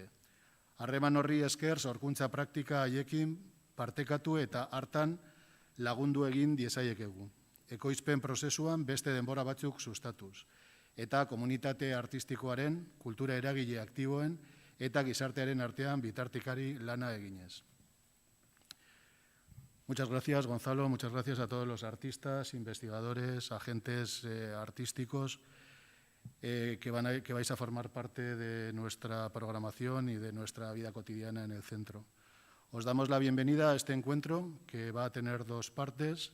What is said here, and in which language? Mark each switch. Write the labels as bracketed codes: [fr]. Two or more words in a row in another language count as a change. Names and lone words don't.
[eu] Harreman horri esker sorkuntza praktika haiekin partekatu eta hartan lagundu egin diezaiekegu. Ekoizpen prozesuan beste denbora batzuk sustatuz. Eta komunitate artistikoaren, kultura eragile aktiboen eta gizartearen artean bitartikari lana eginez. [es] Muchas gracias, Gonzalo. Muchas gracias a todos los artistas, investigadores, agentes artísticos que vais a formar parte de nuestra programación y de nuestra vida cotidiana en el centro. Os damos la bienvenida a este encuentro que va a tener dos partes.